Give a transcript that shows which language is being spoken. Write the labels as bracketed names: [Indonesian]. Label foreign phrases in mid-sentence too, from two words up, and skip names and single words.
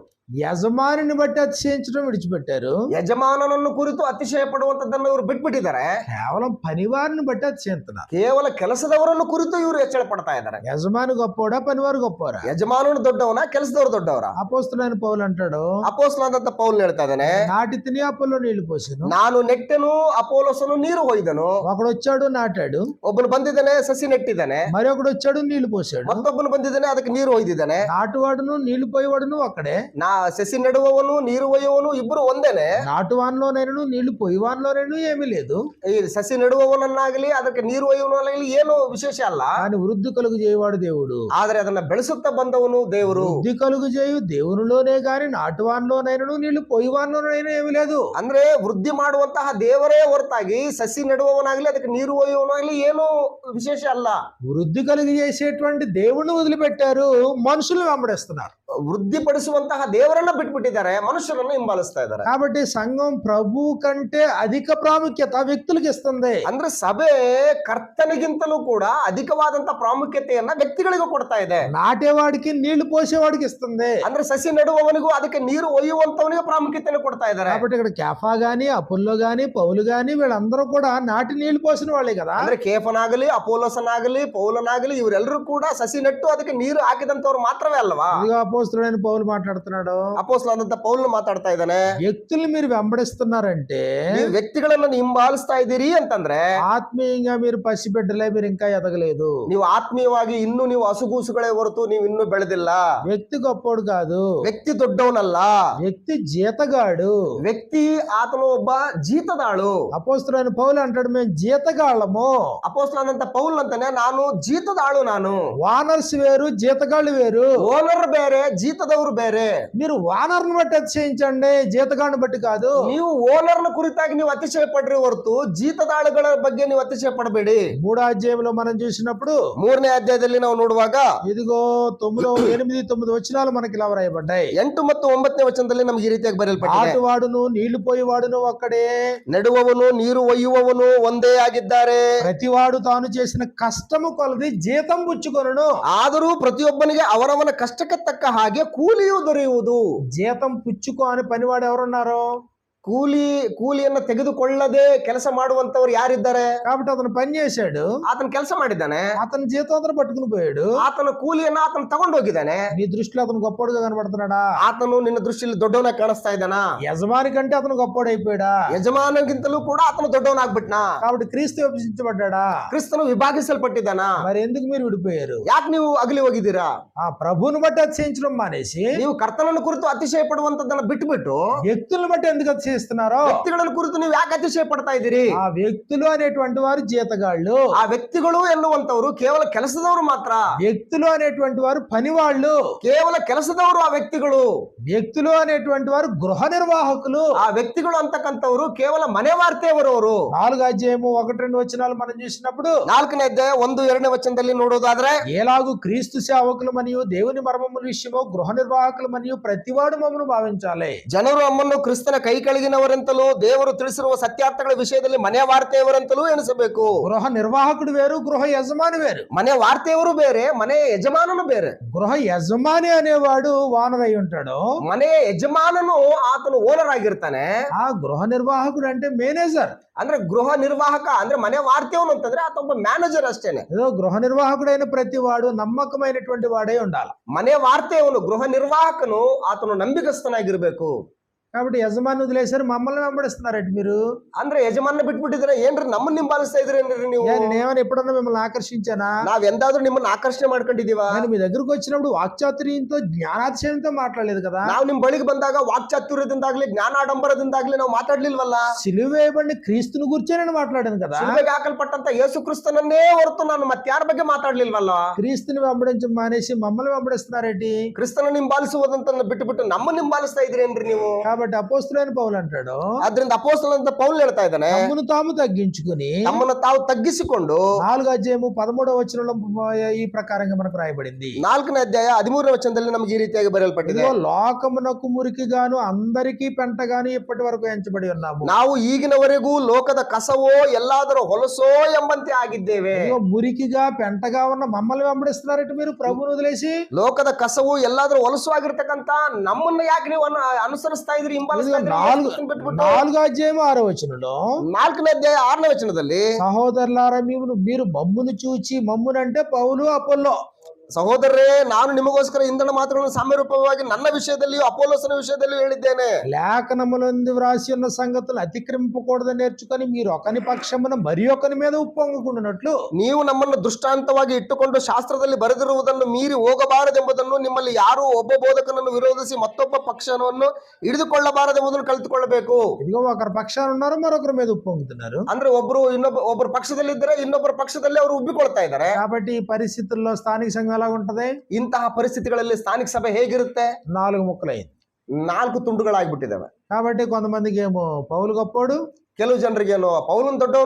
[Telugu] యజమానిని బట్టి అతిశయించడం విడిచిపెట్టారు. [Kannada] ಯಜಮಾನನನ್ನು ಕುರಿತು ಅತಿಶಯ ಪಡುವಂತದ್ದನ್ನು ಇವರು ಬಿಟ್ಬಿಟ್ಟಿದ್ದಾರೆ. [Telugu] కేవలం పనివారిని బట్టి అతిశయిస్తున్నారు. [Kannada] ಕೇವಲ ಕೆಲಸದವರನ್ನು ಕುರಿತು ಇವರು ಹೆಚ್ಚಳ ಪಡ್ತಾ ಇದ್ದಾರೆ. [Telugu] యజమాని గొప్పవాడా, పనివారు గొప్పవారా? [Kannada] ಯಜಮಾನನು ದೊಡ್ಡವನ, ಕೆಲಸದವರು ದೊಡ್ಡವರ? [Telugu] అపోస్తలుడైన పౌలు అంటాడు, [Kannada] ಅಪೋಸ್ತಲನಾದಂತ ಪೌಲ್ ಹೇಳ್ತಾ ಇದ್ದಾನೆ, [Telugu] నాటి తిని అపొల్లో నీళ్లు పోసాను, [Kannada] ನಾನು ನೆಟ್ಟೆನು, ಅಪೋಲೋಸನು ನೀರು ಹೊಯ್ದನು. [Telugu] ఒకడు వచ్చాడు నాటాడు, [Kannada] ಒಬ್ಬನು ಬಂದಿದ್ದಾನೆ ಸಸಿ ನೆಟ್ಟಿದ್ದಾನೆ, [Telugu] మరి ఒకడు వచ్చాడు నీళ్లు పోసాడు, [Kannada] ಮತ್ತೊಬ್ಬನು ಬಂದಿದ್ದಾನೆ ಅದಕ್ಕೆ ನೀರು ಹೊಯ್ದಿದ್ದಾನೆ. [Telugu] నాటువాడును నీళ్లు పోయేవాడును ఒక్కడే, [Kannada] ಸಸಿ ನೆಡುವವನು ನೀರು ಒಯ್ಯುವವನು ಇಬ್ಬರು ಒಂದೇನೆ. [Telugu] నాటువాన్లోనైనా నీళ్లు పోయేవాన్లోనైనా ఏమీ లేదు. [Kannada] ಈ ಸಸಿ ನೆಡುವವನನ್ನಾಗಲಿ ಅದಕ್ಕೆ ನೀರು ಒಯ್ಯುವನಾಗಲಿ ಏನು ವಿಶೇಷ ಅಲ್ಲ. [Telugu] కానీ వృద్ధి కలుగు చేయవాడు దేవుడు. [Kannada] ಆದ್ರೆ ಅದನ್ನ ಬೆಳೆಸುತ್ತಾ ಬಂದವನು ದೇವರು. [Telugu] వృద్ధి కలుగు చేయు దేవునిలోనే గాని నాటువాన్లోనైనా నీళ్లు పోయేవాన్లోనైనా ఏమీ లేదు. [Kannada] ಅಂದ್ರೆ ವೃದ್ಧಿ ಮಾಡುವಂತಹ ದೇವರೇ ಹೊರತಾಗಿ ಸಸಿ ನೆಡುವವನಾಗಲಿ ಅದಕ್ಕೆ ನೀರು ಒಯ್ಯುವವನಾಗಲಿ ಏನು ವಿಶೇಷ ಅಲ್ಲ. [Telugu] వృద్ధి కలుగు చేసేటువంటి దేవుణ్ణి వదిలిపెట్టారు, మనుషులు వెంబడిస్తున్నారు. [Kannada] ವೃದ್ಧಿಪಡಿಸುವಂತಹ ದೇವರ ದೇವರನ್ನ ಬಿಟ್ಬಿಟ್ಟಿದ್ದಾರೆ, ಮನುಷ್ಯರನ್ನ ಹಿಂಬಾಲಿಸ್ತಾ ಇದ್ದಾರೆ. [Telugu] కాబట్టి సంఘం ప్రభు కంటే అధిక ప్రాముఖ్యత వ్యక్తులకు ఇస్తుంది. [Kannada] ಅಂದ್ರೆ ಸಭೆ ಕರ್ತನಿಗಿಂತಲೂ ಕೂಡ ಅಧಿಕವಾದಂತ ಪ್ರಾಮುಖ್ಯತೆಯನ್ನ ವ್ಯಕ್ತಿಗಳಿಗೂ ಕೊಡ್ತಾ ಇದೆ. [Telugu] నాటేవాడికి నీళ్లు పోసేవాడికి ఇస్తుంది. [Kannada] ಅಂದ್ರೆ ಸಸಿ ನೆಡುವವನಿಗೂ ಅದಕ್ಕೆ ನೀರು ಒಯ್ಯುವಂತವನಿಗೆ ಪ್ರಾಮುಖ್ಯತೆಯನ್ನು ಕೊಡ್ತಾ ಇದ್ದಾರೆ. [Telugu] కాబట్టి ఇక్కడ కేఫా గాని అపుల్లో గాని పౌలు గాని వీళ్ళందరూ కూడా నాటి నీళ్లు పోసిన వాళ్ళే కదా. [Kannada] ಅಂದ್ರೆ ಕೇಫನಾಗಲಿ ಅಪೋಲೋಸನಾಗಲಿ ಪೌಲನಾಗಲಿ ಇವರೆಲ್ಲರೂ ಕೂಡ ಸಸಿ ನೆಟ್ಟು ಅದಕ್ಕೆ ನೀರು ಹಾಕಿದಂತವ್ರು ಮಾತ್ರವೇ ಅಲ್ವಾ? [Telugu] ఇదిగో అపోస్తలుడైన పౌలు మాట్లాడుతున్నాడు. [Kannada] ಅಪೋಸ್ತಲನಾದಂತ ಪೌಲನು ಮಾತಾಡ್ತಾ ಇದ್ದಾನೆ. [Telugu] వ్యక్తులు మీరు వెంబడిస్తున్నారంటే, [Kannada] ನೀವು ವ್ಯಕ್ತಿಗಳನ್ನ ಹಿಂಬಾಲಿಸ್ತಾ ಇದ್ದೀರಿ ಅಂತಂದ್ರೆ [Telugu] ఆత్మీయంగా మీరు పసిబిడ్డలే, మీరు ఇంకా ఎదగలేదు. [Kannada] ನೀವು ಆತ್ಮೀಯವಾಗಿ ಇನ್ನೂ ನೀವು ಹಸುಗೂಸುಗಳೇ ಹೊರತು ನೀವು ಇನ್ನೂ ಬೆಳೆದಿಲ್ಲ. [Telugu] వ్యక్తి గొప్పోడు కాదు, [Kannada] ವ್ಯಕ್ತಿ ದೊಡ್ಡವನಲ್ಲ, [Telugu] వ్యక్తి జీతగాడు. [Kannada] ವ್ಯಕ್ತಿ ಆತನು ಒಬ್ಬ ಜೀತದಾಳು. [Telugu] అపోస్తలుడైన పౌలు అంటాడు, మేము జీతగాళ్ళము. [Kannada] ಅಪೋಸ್ತಲನಾದಂತ ಪೌಲ್ ಅಂತಾನೆ, ನಾನು ಜೀತದಾಳು. ನಾನು [Telugu] వానర్స్ వేరు, జీతగాళ్ళు వేరు. [Kannada] ಓನರ್ ಬೇರೆ, ಜೀತದವರು ಬೇರೆ. [Telugu] మీరు వానర్ని బట్టి అతిశయించండి, జీతగాడిని బట్టి కాదు. [Kannada] ನೀವು ಓನರ್ನ ಕುರಿತಾಗಿ ನೀವು ಅತಿಶಯ ಪಡ್ರಿ ಹೊರತು ಜೀತದಾಳುಗಳ ಬಗ್ಗೆ ನೀವು ಅತಿಶಯ ಪಡಬೇಡಿ. [Telugu] 3వ అధ్యాయంలో మనం చూసినప్పుడు [Kannada] 3ನೇ ಅಧ್ಯಾಯದಲ್ಲಿ ನಾವು ನೋಡುವಾಗ [Telugu] ఇదిగో 9, 8, 9 వచనాలు మనకి ఇలా వ్రాయబడ్డాయి. [Kannada] 8 ಮತ್ತು 9ನೇ వచನದಲ್ಲಿ ನಮಗೆ ಈ ರೀತಿಯಾಗಿ ಬರೆಯಲ್ಪಟ್ಟಿದೆ. [Telugu] ఆటువాడును నీళ్లు పోయేవాడును ఒక్కడే, [Kannada] ನೆಡುವವನು ನೀರು ಒಯ್ಯುವವನು ಒಂದೇ ಆಗಿದ್ದಾರೆ. [Telugu] ప్రతివాడు తాను చేసిన కష్టము కొలది జీతం పుచ్చుకొనును. [Kannada] ಆದರೂ ಪ್ರತಿಯೊಬ್ಬನಿಗೆ ಅವರವನ ಕಷ್ಟಕ್ಕೆ ತಕ್ಕ ಹಾಗೆ ಕೂಲಿಯು ದೊರೆಯುವುದು. [Telugu] జీతం పుచ్చుకో అని పనివాడు ఎవరున్నారు? [Kannada] ಕೂಲಿಯನ್ನ ತೆಗೆದುಕೊಳ್ಳದೆ ಕೆಲಸ ಮಾಡುವಂತವ್ರು ಯಾರಿದ್ದಾರೆ? [Telugu] కాబట్టి అతను పని చేశాడు, [Kannada] ಆತನ ಕೆಲಸ ಮಾಡಿದ್ದಾನೆ, [Telugu] అతని జీతం అతను పట్టుకుని పోయాడు. [Kannada] ಆತನ ಕೂಲಿಯನ್ನ ಆತನ ತಗೊಂಡು ಹೋಗಿದ್ದಾನೆ. [Telugu] నీ దృష్టిలో అతను గొప్పోడుగా కనబడుతున్నాడా? [Kannada] ಆತನು ನಿನ್ನ ದೃಷ್ಟಿಯಲ್ಲಿ ದೊಡ್ಡವನಾಗಿ ಕಾಣಿಸ್ತಾ ಇದ್ದಾನಾ? [Telugu] యజమాని కంటే అతను గొప్పోడైపోయాడా? [Kannada] ಯಜಮಾನಗಿಂತಲೂ ಕೂಡ ಆತನು ದೊಡ್ಡವನಾಗ್ಬಿಟ್ನಾ? [Telugu] కాబట్టి క్రీస్తు విభజించబడ్డా? [Kannada] ಕ್ರಿಸ್ತನು ವಿಭಾಗಿಸಲ್ಪಟ್ಟಿದ್ದಾನಾ? [Telugu] మరి ఎందుకు మీరు విడిపోయారు? [Kannada] ಯಾಕೆ ನೀವು ಅಗಲಿ ಹೋಗಿದ್ದೀರಾ? [Telugu] ఆ ప్రభువుని బట్టి అతిశయించడం మానేసి [Kannada] ನೀವು ಕರ್ತನನ್ನು ಕುರಿತು ಅತಿಶಯ ಪಡುವಂತದ್ದನ್ನ ಬಿಟ್ಟುಬಿಟ್ಟು [Telugu] వ్యక్తులను బట్టి ఎందుకు అతిశయిస్తున్నారో? [Kannada] ವ್ಯಕ್ತಿಗಳನ್ನು ಕುರಿತು ನೀವು ಯಾಕೆ ಅತಿಶಯ ಪಡ್ತಾ ಇದ್ದೀರಿ? [Telugu] ఆ వ్యక్తులు అనేటువంటి వారు జీతగాళ్ళు. [Kannada] ಆ ವ್ಯಕ್ತಿಗಳು ಎನ್ನುವಂತವರು ಕೇವಲ ಕೆಲಸದವರು ಮಾತ್ರ. [Telugu] వ్యక్తులు అనేటువంటి వారు పనివాళ్ళు. [Kannada] ಕೇವಲ ಕೆಲಸದವರು ಆ ವ್ಯಕ್ತಿಗಳು. [Telugu] వ్యక్తులు అనేటువంటి వారు గృహ నిర్వాహకులు. [Kannada] ಆ ವ್ಯಕ್ತಿಗಳು ಅಂತಕ್ಕಂಥವರು ಕೇವಲ ಮನೆ ವಾರ್ತೆಯವರವರು. [Telugu] 4వ అధ్యాయము 1, 2 వచనాలు మనం చూసినప్పుడు [Kannada] 4ನೇ ಅಧ್ಯಾಯ 1, 2ನೇ ವಚನದಲ್ಲಿ ನೋಡೋದಾದ್ರೆ, [Telugu] ఏలాగు క్రీస్తు సేవకులు మరియు దేవుని మర్మముల విషయము గృహ నిర్వాహకులు మరియు ప్రతివాడు మమ్మను భావించాలి. [Kannada] ಜನರು ನಮ್ಮನ್ನು ಕ್ರಿಸ್ತನ ಕೈ ಕೆಳಗಿನವರಂತಲೂ ದೇವರು ತಿಳಿಸಿರುವ ಸತ್ಯಾರ್ಥಗಳ ವಿಷಯದಲ್ಲಿ ಮನೆ ವಾರ್ತೆಯವರಂತಲೂ ಎಣಿಸಬೇಕು. [Telugu] గృహ నిర్వాహకుడు వేరు, గృహ యజమాని వేరు. [Kannada] ಮನೆ ವಾರ್ತೆಯವರು ಬೇರೆ, ಮನೆ ಯಜಮಾನನು ಬೇರೆ. [Telugu] గృహ యజమాని అనేవాడు వానర్ అయి ఉంటాడు. [Kannada] ಮನೆ ಯಜಮಾನನು ಆತನು ಓನರ್ ಆಗಿರ್ತಾನೆ. [Telugu] ఆ గృహ నిర్వాహకుడు అంటే మేనేజర్. [Kannada] ಅಂದ್ರೆ ಗೃಹ ನಿರ್ವಾಹಕ ಅಂದ್ರೆ ಮನೆ ವಾರ್ತೆಯವನು ಅಂತಂದ್ರೆ ಆತ ಒಬ್ಬ ಮ್ಯಾನೇಜರ್ ಅಷ್ಟೇನೆ. [Telugu] ఏదో గృహ నిర్వాహకుడైన ప్రతి వాడు నమ్మకమైనటువంటి వాడే ఉండాలి. [Kannada] ಮನೆ ವಾರ್ತೆಯವನು ಗೃಹ ನಿರ್ವಾಹಕನು ಆತನು ನಂಬಿಕಸ್ಥನಾಗಿರ್ಬೇಕು. [Telugu] కాబట్టి యజమాని వదిలేశారు, మమ్మల్ని వెంబడిస్తున్నారండి మీరు. [Kannada] ಅಂದ್ರೆ ಯಜಮಾನ ಬಿಟ್ಬಿಟ್ಟಿದ್ರೆ ಏನ್ರಿ ನಮ್ಮನ್ನ ಹಿಂಬಾಲಿಸ್ತಾ ಇದ್ರಿ ನೀವು? [Telugu] నేనేమైనా ఎప్పుడన్నా మిమ్మల్ని ఆకర్షించానా? [Kannada] ನಾವ್ ಎಂದಾದ್ರೂ ನಿಮ್ಮನ್ನ ಆಕರ್ಷಣೆ ಮಾಡ್ಕೊಂಡಿದೀವ? [Telugu] నేను మీ దగ్గరకు వచ్చినప్పుడు వాక్చాతుర్యంతో జ్ఞానాతిశయంతో మాట్లాడలేదు కదా. [Kannada] ನಾವು ನಿಮ್ ಬಳಿಗೆ ಬಂದಾಗ ವಾಕ್ಚಾತುರ್ಯದಿಂದಾಗ್ಲಿ ಜ್ಞಾನಾಡಂಬರದಿಂದಾಗ್ಲಿ ನಾವು ಮಾತಾಡ್ಲಿಲ್ವಲ್ಲ. [Telugu] సిలువ వేయబడిన క్రీస్తుని గురించే నేను మాట్లాడాను కదా. [Kannada] ಶಿಲುಬೆಗೆ ಹಾಕಲ್ಪಟ್ಟಂತ ಯೇಸು ಕ್ರಿಸ್ತನನ್ನೇ ಹೊರತು ನಾನು ಮತ್ತಾರ ಬಗ್ಗೆ ಮಾತಾಡ್ಲಿಲ್ವಲ್ಲ. [Telugu] క్రీస్తుని వెంబడించడం మానేసి మమ్మల్ని వెంబడిస్తున్నారేంటి? [Kannada] ಕ್ರಿಸ್ತನ ಹಿಂಬಾಲಿಸುವುದಂತ ಬಿಟ್ಟು ನಮ್ಮನ್ನ ಹಿಂಬಾಲಿಸ್ತಾ ಇದ್ರಿ ಏನ್ರಿ ನೀವು? [Telugu] కాబట్టి అపోస్తలుడైన పౌలు ಅಂటాడు, [Kannada] ಆದ್ರಿಂದ ಅಪೊಸ್ತಲನಾದ ಪೌಲ್ ಹೇಳ್ತಾ ಇದ್ದಾನೆ, [Telugu] తమ్మును తాము తగ్గించుకుని [Kannada] ತಮ್ಮನ್ನು ತಾವು ತಗ್ಗಿಸಿಕೊಂಡು [Telugu] 4వ అధ్యాయము 13వ వచనంలో ఈ ప్రకారంగా మనకు రాయబడింది. [Kannada] 4ನೇ ಅಧ್ಯಾಯ 13ನೇ ವಚನದಲ್ಲಿ నಮಗೆ ఈ ರೀತಿಯಾಗಿ ಬರೆಯಲ್ಪಟ್ಟಿದೆ. [Telugu] లోకమునకు మురికిగాను అందరికీ పెంటగాను ఇప్పటి వరకు ఎంచబడి ఉన్నాము. [Kannada] ನಾವು ಈಗಿನವರೆಗೂ ಲೋಕದ ಕಸವೋ ಎಲ್ಲಾದರೂ ಹೊಲಸೋ ಎಂಬಂತೆ ಆಗಿದ್ದೇವೆ. [Telugu] మురికిగా పెంటగా ఉన్న మమ్మల్ని వెంబడిస్తున్నారంటే మీరు ప్రభువును వదిలేసి. [Kannada] ಲೋಕದ ಕಸವು ಎಲ್ಲಾದರೂ ಹೊಲಸು ಆಗಿರ್ತಕ್ಕಂತ ನಮ್ಮನ್ನ ಯಾಕೆ ನೀವು ಅನುಸರಿಸ್ತಾ ಇದ್ರಿ, ಹಿಂಬಾಲಿಸ್ತಾ ಇದ್ರಿ? [Telugu] 4వ అధ్యాయం 6వ వచనంలో [Kannada] 4ನೇ ಅಧ್ಯಾಯ 6ನೇ ವಚನದಲ್ಲಿ, [Telugu] సహోదరులారా మీరు మమ్మును చూచి, మమ్మునంటే పౌలు అపోల్లో, [Kannada] ಸಹೋದರರೇ ನಾನು ನಿಮಗೋಸ್ಕರ ಇಂಧನ ಮಾತುಗಳನ್ನು ಸಾಮ್ಯರೂಪವಾಗಿ ನನ್ನ ವಿಷಯದಲ್ಲಿಯೂ ಅಪೊಲ್ಲೋಸನ ವಿಷಯದಲ್ಲಿಯೂ ಹೇಳಿದ್ದೇನೆ. [Telugu] లేఖనములందు వ్రాసి ఉన్న సంగతులు అతిక్రమింపకూడదని నేర్చుకొని మీరు ఒకని పక్షమున మరి ఒకని మీద ఉప్పొంగుకున్నట్లు [Kannada] ನೀವು ನಮ್ಮನ್ನು ದೃಷ್ಟಾಂತವಾಗಿ ಇಟ್ಟುಕೊಂಡು ಶಾಸ್ತ್ರದಲ್ಲಿ ಬರೆದಿರುವುದನ್ನು ಮೀರಿ ಹೋಗಬಾರದೆಂಬುದನ್ನು, ನಿಮ್ಮಲ್ಲಿ ಯಾರು ಒಬ್ಬ ಬೋಧಕನನ್ನು ವಿರೋಧಿಸಿ ಮತ್ತೊಬ್ಬ ಪಕ್ಷವನ್ನು ಹಿಡಿದುಕೊಳ್ಳಬಾರದೆಂಬುದನ್ನು ಕಲಿತುಕೊಳ್ಳಬೇಕು. [Telugu] ఇదిగో ఒకరి పక్షాన ఉన్నారు, మరొకరి మీద ఉప్పొంగుతున్నారు. [Kannada] ಅಂದ್ರೆ ಒಬ್ಬರು ಪಕ್ಷದಲ್ಲಿದ್ದರೆ ಇನ್ನೊಬ್ಬರ ಪಕ್ಷದಲ್ಲಿ ಅವರು ಉಬ್ಬಿಕೊಳ್ತಾ ಇದ್ದಾರೆ. [Telugu] కాబట్టి ఈ పరిస్థితుల్లో స్థానిక సంఘం ఎలా ఉంటది? [Kannada] ಇಂತಹ ಪರಿಸ್ಥಿತಿಗಳಲ್ಲಿ ಸ್ಥಾನಿಕ ಸಭೆ ಹೇಗಿರುತ್ತೆ? [Telugu] 4 ముక్కలైంది. [Kannada] 4 ತುಂಡುಗಳಾಗ್ಬಿಟ್ಟಿದ್ದಾವೆ. [Telugu] కాబట్టి కొంతమందికి ఏమో పౌలు గొప్పోడు, [Kannada] ಕೆಲವು ಜನರಿಗೇನು ಪೌಲನ್ ದೊಡ್ಡವನು,